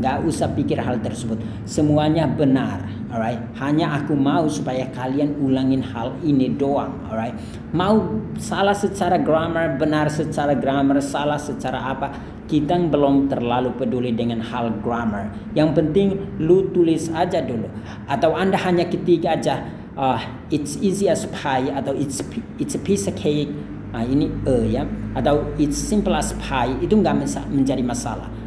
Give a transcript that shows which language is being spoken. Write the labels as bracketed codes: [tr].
[id] Nggak usah pikir hal tersebut. Semuanya benar, alright. Hanya aku mau supaya kalian ulangin hal ini doang, alright. Mau salah secara grammar, benar secara grammar, salah secara apa, kita belum terlalu peduli dengan hal grammar. Yang penting lu tulis aja dulu. Atau Anda hanya ketik aja, [en] it's easy as pie, [id] atau [en] it's a piece of cake. [id] Nah, ini ya, atau [en] it's simple as pie, [id] itu nggak menjadi masalah.